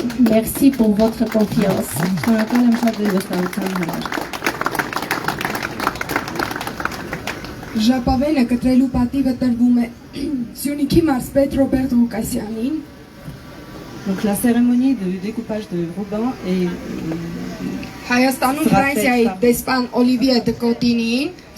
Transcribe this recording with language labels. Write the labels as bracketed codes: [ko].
[fr] Merci pour votre confiance. [hy] Շնորհակալ եմ շատ ձեր վստահության համար։ Ժապավենը կտրելու պատիվը տրվում է Սյունիքի մարզպետ Ռոբերտ Ղուկասյանին, [fr] Donc la cérémonie de découpage de ruban est [hy] Հայաստանում Ֆրանսիայի դեսպան Օլիվիե Դկոտինին